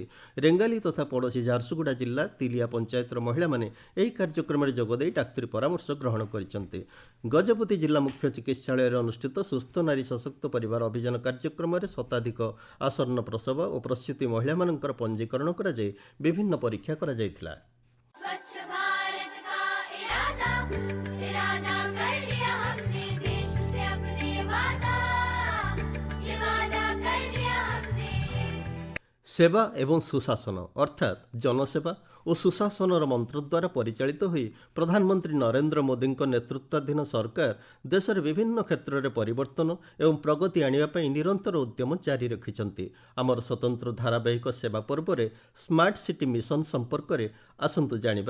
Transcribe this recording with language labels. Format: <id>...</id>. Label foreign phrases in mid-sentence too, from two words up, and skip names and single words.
<or>ରେଙ୍ଗାଲି ତଥା ପଡ଼ୋଶୀ ଝାରସୁଗୁଡ଼ା ଜିଲ୍ଲା ତିଲିଆ ପଞ୍ଚାୟତର ମହିଳାମାନେ ଏହି କାର୍ଯ୍ୟକ୍ରମରେ ଯୋଗଦେଇ ଡାକ୍ତରୀ ପରାମର୍ଶ ଗ୍ରହଣ କରିଛନ୍ତି। ଗଜପତି ଜିଲ୍ଲା ମୁଖ୍ୟ ଚିକିତ୍ସାଳୟରେ ଅନୁଷ୍ଠିତ ସୁସ୍ଥ ନାରୀ ସଶକ୍ତ ପରିବାର ଅଭିଯାନ କାର୍ଯ୍ୟକ୍ରମରେ ଶତାଧିକ ଆସନ୍ନ ପ୍ରସବ ଓ ପ୍ରସୂତି ମହିଳାମାନଙ୍କର ପଞ୍ଜୀକରଣ କରାଯାଇ ବିଭିନ୍ନ ପରୀକ୍ଷା କରାଯାଇଥିଲା।</or> <hi>स्वच्छ भारत का इरादा कर लिया हमने, देश से अपने वादा, ये वादा कर लिया हमने।</hi> <or>ସେବା ଏବଂ ସୁଶାସନ ଅର୍ଥାତ୍ ଜନସେବା ଓ ସୁଶାସନର ମନ୍ତ୍ର ଦ୍ୱାରା ପରିଚାଳିତ ହୋଇ ପ୍ରଧାନମନ୍ତ୍ରୀ ନରେନ୍ଦ୍ର ମୋଦିଙ୍କ ନେତୃତ୍ୱାଧୀନ ସରକାର ଦେଶରେ ବିଭିନ୍ନ କ୍ଷେତ୍ରରେ ପରିବର୍ତ୍ତନ ଏବଂ ପ୍ରଗତି ଆଣିବା ପାଇଁ ନିରନ୍ତର ଉଦ୍ୟମ ଜାରି ରଖିଛନ୍ତି। ଆମର ସ୍ୱତନ୍ତ୍ର ଧାରାବାହିକ ସେବା ପର୍ବରେ ସ୍ମାର୍ଟ ସିଟି ମିଶନ ସମ୍ପର୍କରେ ଆସନ୍ତୁ ଜାଣିବା।</or>